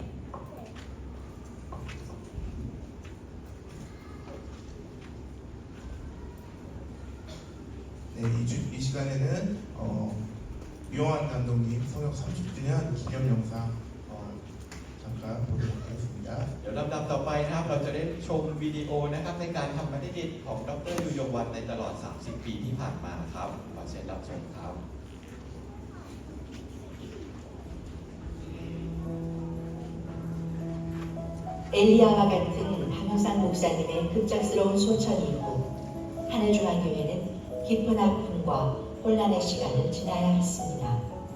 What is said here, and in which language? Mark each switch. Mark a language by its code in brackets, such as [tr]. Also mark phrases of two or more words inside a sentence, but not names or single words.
[ko] 네, 이 시간에는 유영환 감독님 성역 30주년 기념 영상 잠깐 보도록 하겠습니다. [th] เดี๋ยวลำดับต่อไปนะครับเราจะได้ชมวิดีโอนะครับในการทำปฏิทินของดร. ยูยงวัฒน์ในตลอด 30 ปีที่ผ่านมาครับขอเชิญรับชมครับ [ko] 엘리야와 같은 박우상 목사님의 급작스러운 소천이 있고 하늘중앙교회는 깊은 아픔과 혼란의 시간을 지나야 했습니다.